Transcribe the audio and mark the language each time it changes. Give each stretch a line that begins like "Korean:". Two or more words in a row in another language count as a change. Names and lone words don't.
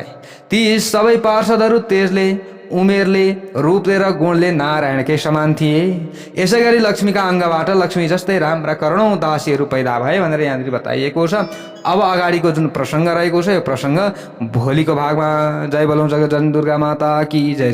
Nepali: ती सबै पार्षदहरू तेजले, उमेरले, रूपले र गुणले नारायणकै समान थिए। यसै गरी लक्ष्मीका अङ्गबाट लक्ष्मी जस्तै राम्रा करोडौं दासीहरू पैदा भए भनेर यहाँनिर बताइएको छ। अब अगाडिको जुन प्रसङ्ग रहेको छ यो प्रसङ्ग भोलिको भागमा। जय बोलौं जगत जननी दुर्गा
Hindi: माता की जय।